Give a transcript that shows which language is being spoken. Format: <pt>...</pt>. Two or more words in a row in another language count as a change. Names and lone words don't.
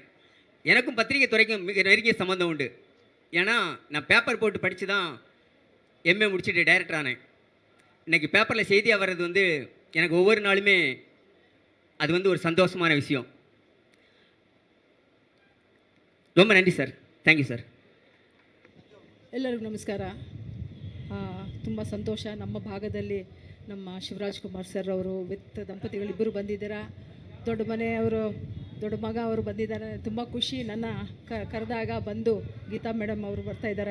<ta>எனக்கும் பத்திரிகை துறைக்கும் மிக நெருங்கிய சம்மந்தம் உண்டு. ஏன்னா நான் பேப்பர் போட்டு படித்து தான் எம்ஏ முடிச்சுட்டு டைரக்டர் ஆனேன். இன்றைக்கி பேப்பரில் செய்தியாக வர்றது வந்து எனக்கு ஒவ்வொரு நாளுமே அது வந்து ஒரு சந்தோஷமான விஷயம். ரொம்ப நன்றி</ta> <en>sir. thank you sir.</en> <kn>ಎಲ್ಲರಿಗೂ ನಮಸ್ಕಾರ. ತುಂಬ ಸಂತೋಷ. ನಮ್ಮ ಭಾಗದಲ್ಲಿ ನಮ್ಮ ಶಿವರಾಜ್ ಕುಮಾರ್ ಸರ್ ಅವರು ವಿತ್ ದಂಪತಿಗಳಿಬ್ಬರು ಬಂದಿದ್ದೀರಾ. ದೊಡ್ಡ ಮನೆಯವರು, ದೊಡ್ಡ ಮಗ ಅವರು ಬಂದಿದ್ದಾರೆ. ತುಂಬ ಖುಷಿ. ನನ್ನ ಕರೆದಾಗ ಬಂದು ಗೀತಾ ಮೇಡಮ್ ಅವರು ಬರ್ತಾ ಇದ್ದಾರೆ.</kn>